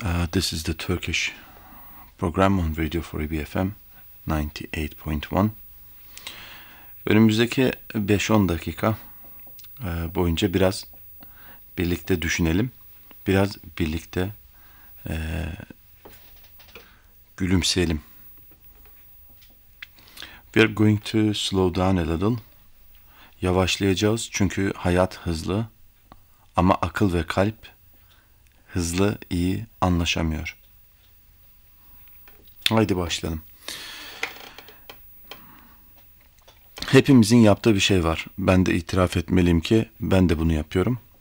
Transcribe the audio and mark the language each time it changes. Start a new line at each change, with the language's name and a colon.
English: This is the Turkish program on radio for EBFM 98.1.
Turkish: Önümüzdeki 5-10 dakika boyunca biraz birlikte düşünelim. Biraz birlikte gülümseyelim.
English: We are going to slow down a little.
Turkish: Yavaşlayacağız çünkü hayat hızlı ama akıl ve kalp hızlı iyi anlaşamıyor. Haydi başlayalım. Hepimizin yaptığı bir şey var. Ben de itiraf etmeliyim ki ben de bunu yapıyorum.